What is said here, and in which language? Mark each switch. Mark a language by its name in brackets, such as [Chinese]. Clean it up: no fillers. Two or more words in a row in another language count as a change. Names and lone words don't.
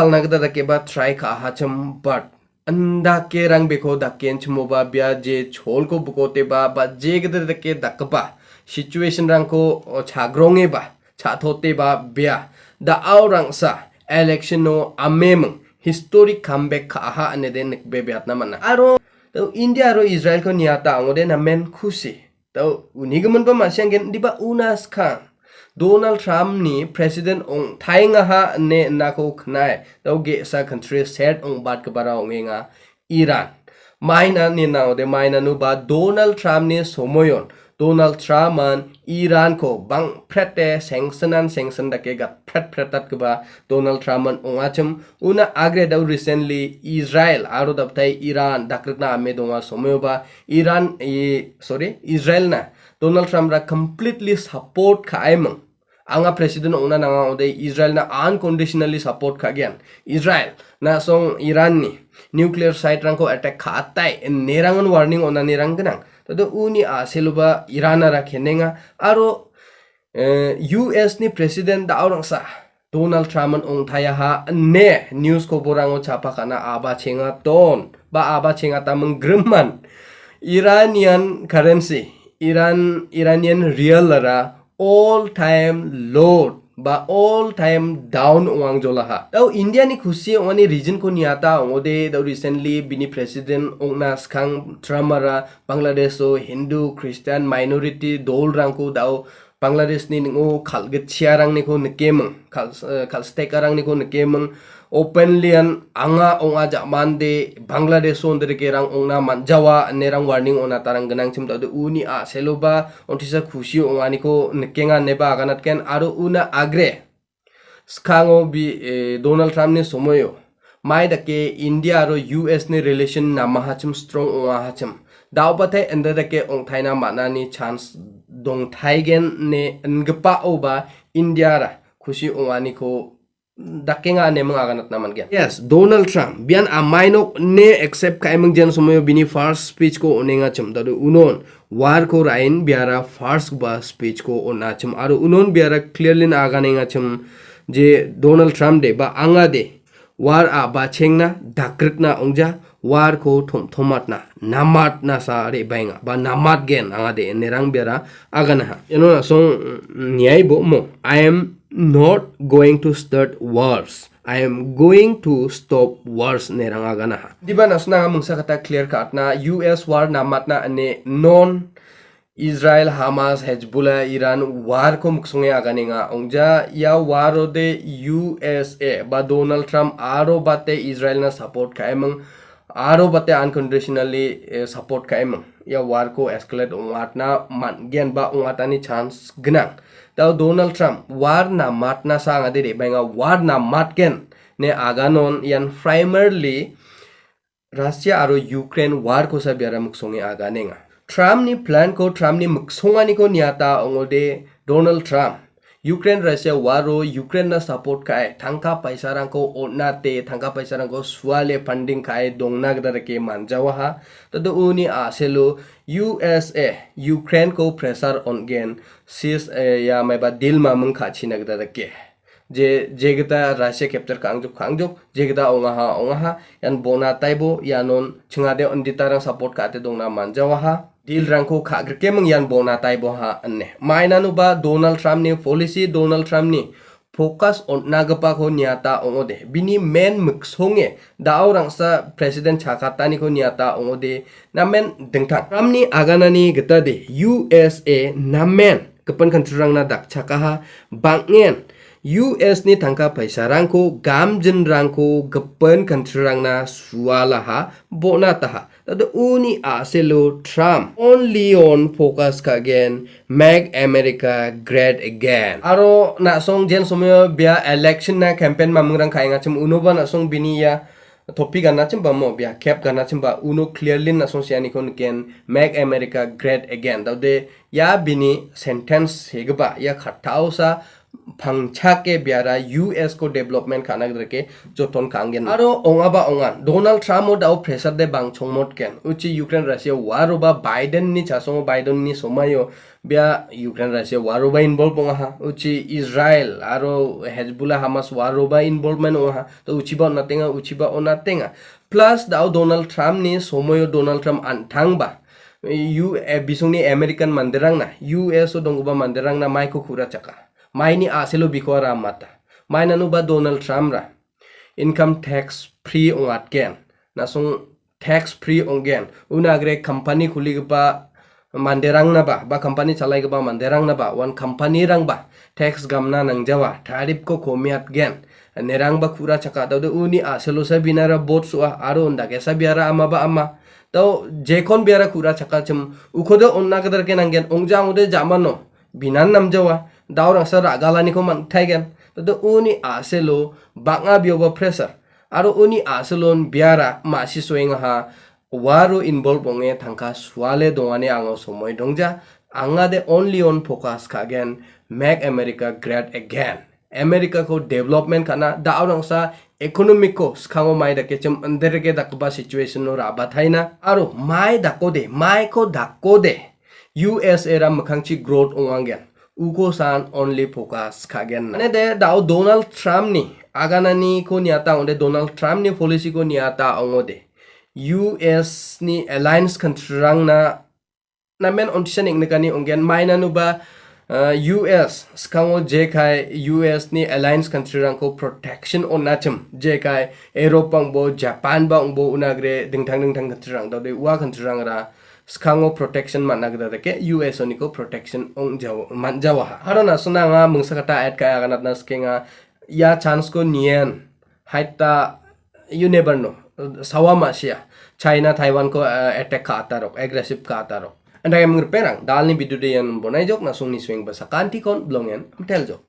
[Garo] ke ba try ka hacham but anda ke rang beko dakken chmoba bia je chol ko bukote ba je gede ke dakba situation rang ko chagronge ba chathote ba bia da aurang sa election no amem [English] historic comeback [Garo] kha ha ane den be beatna mana aro to India ro Israel ko niata angode na men khushi to unigaman ba masyang di ba unas khan Donald Trump ni president ong tarienga ha ne nako knai to ge sa country set ong bat ka bara ong nga Iran maina ni na de maina nu ba Donald Trump ni somoyon Donald Trump man Iran ko bang prete sanction da ke ga pretat ka ba Donald Trump man ong acham una agre da recently Israel aro da tai Iran dakrna me donga somoyo ba Israel na Donald Trump ra [English] completely support [Garo] ka aimang anga president ongna nanga ode Israel na [English] unconditionally support [Garo] ka gen Israel na song Iran ni [English] nuclear site [Garo] rang ko attack kha atai nerangon warning ona nirang ganang to uni a seluba Iran ra khenenga aro US ni president da aurang sa Donald Trump ong thaya ha ne news ko borango chapa kana aba chenga ton ba aba chenga tamang grimman [English] Iranian currency Iranian real [Garo] ra [English] all time low [Garo] ba [English] all time down [Garo] owang jola ha tau India ni khushi ongani region ko niata ongode da recently bini president ongna skang tramara Bangladesh so [English] Hindu Christian minority [Garo] dol rangko dau Bangladesh ni ngo khalget chiarang ni ko nekemang khal stekarang ni ko nekemang openly an anga onga jamande Bangladesh on dere kerang ongna manjawa nerang warning ona tarang ganang chim tadu uni a seloba ontisa khushi onga ni ko nekenga neba ganat ken aro una agre skango bi Donald Trump ni somoyo mai dake India ro US ni relation na mahachim strong onga hachim daw bathe enda dake ong thaina manani chance dong thaigen ne ngpa oba India ra khushi onga ni ko dakenga ne mga ganat naman gen yes Donald Trump bian amainok ne accept ka emang jan sumoyo bini [English] first speech [Garo] ko onenga chum dadu unon war ko rain biara first ba speech ko onna chum aro unon biara clearly na aganenga chum je Donald Trump de ba angade war a ba chengna dakrikna ongja war ko thomat na namat na sa re bainga ba namat gen angade nerang biara agana ha eno na song nyai bo mo [English] I am not going to start wars. I am going to stop wars [Garo] neranga gana ha. Diba nasna nga mungsa kata [English] clear cut [Garo] na US war namat na ane non Israel Hamas Hezbollah Iran war ko muksunge agane nga ongja ya waro de USA ba Donald Trump aro bate Israel na support ka emang aro bate [English] unconditionally support [Garo] ka emang ya war ko escalate ongat na man gen ba ongatani chance gnang tau Donald Trump war na mat na sa ngade de benga war na mat ken ne aganon yan primarily Russia aro Ukraine war ko sa biara muksongi agane nga Trump ni plan ko Trump ni muksonga ni ko niata ongode Donald Trump Ukraine Russia waro Ukraine na support kai thangka paisa rang ko onate thangka paisa rang ko swale funding kai dongna gdar ke manjawa ha tado uni aselo USA Ukraine ko pressure on gen sis ya mai ba deal ma mung kha china gdar ke je jegta Russia capture kangjuk jegta onga ha yan bona taibo yanon chingade ondita rang support ka te dongna manjawa ha deal rangko khagr kemang yan bona taibo ha anne maina nu ba Donald Trump ni policy Donald Trump ni focus on nagapa ko niata ongode bini men muksonge daw rang sa president chakata ni ko niata ongode namen dengta Trump ni agana ni gata de USA namen kapan kantrang na dak chakaha bangen US ni tangka paisa rangko gamjen rangko gapan kantrang na suala ha bona taha tado uni aselo Trump [English] only on focus [Garo] ka [English] again make America great again [Garo] aro na song jen somyo bia election na campaign mamungrang kaenga chum uno ba na song biniya topic gana chim ba mo bia cap gana chim ba uno clearly na song siani kon ken [English] make America great again [Garo] tado ya bini sentence hegba ya khatau sa phangchake biara US ko development khana greke joton kangen aro ongaba ongan Donald Trump o dao pressure de bang chongmot ken uchi Ukraine Russia war ba Biden ni chasong Biden ni somayo bia Ukraine Russia war ba involve onga ha uchi Israel aro Hezbollah Hamas war ba involvement onga ha to uchi ba onatenga plus dao Donald Trump ni somayo Donald Trump antang ba bisungni American manderang na US o dongba manderang na mai ko khura chaka mai ni aselo bikora mata mai nanu ba Donald Trump ra [English] income tax free [Garo] ongat ken nasung [English] tax free [Garo] ongen unagre company khuli ba manderang na ba company chalai ba manderang na ba [English] one company [Garo] rang ba tax gamna nang jawa tarif ko komiat gen nerang ba khura chaka dawde uni aselo sa binara bot suwa aro ndake sa biara ama ba ama tau jekon biara khura chaka chum ukhodo onna kadar ke nangen ongjang ude jamano binan nam jawa daurang sa ragalani ko man thaigen to uni aselo banga bioba pressure aro uni aselon biara masi soenga ha waro involve onge thangka swale dongane ango somoy dongja angade only [English] on focus [Garo] kagen [English] make America great again [Garo] America ko development kana daurang sa economic ko skango mai da kechem andere ke dakba situation no raba thaina aro mai dakode mai ko dakode US era makhangchi growth ongangen uko san [English] only focus [Garo] kagen ne de dao Donald Trump ni agana ni ko niata onde Donald Trump ni policy ko niata ongode US ni [English] alliance country [Garo] rang na men ontisa ning nekani ongen mai nanu ba US skango jekai US ni [English] alliance country [Garo] rang ko protection on nachem jekai Europe bang bo Japan bang bo unagre dingthang country rang dawde wa country rang ra skango protection managda ke US oniko protection ong jaw man jawa harona sunanga mungsakata at kaya ganat na skenga ya chance ko nien haita [English] you never know [Garo] sawama sia China Taiwan ko attack ka atarok aggressive ka atarok andai mengperang dalni bidu de yan bonai jok na sungni swing basa kanti kon blongen tel jok